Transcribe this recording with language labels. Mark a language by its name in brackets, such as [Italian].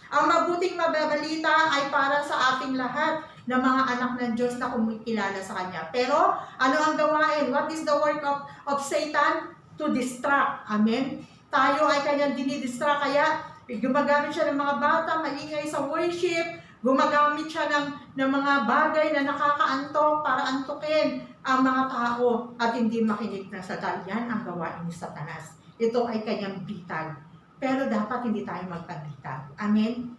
[Filipino] Ang mabuting balita ay para sa ating lahat na mga anak ng Diyos na kumikilala sa Kanya. Pero, ano ang gawain? [English] What is the work of Satan? To distract. [Filipino] Amen? Tayo ay kanyang dinidistract. Kaya, gumagamit siya ng mga bata, maingay sa worship, gumagamit siya ng mga bagay na nakakaantok para antukin ang mga tao at hindi makinig na sa yan ang gawain ni Satanas. Ito ay kanyang bitag. Pero dapat hindi tayo magpabitag. Amen?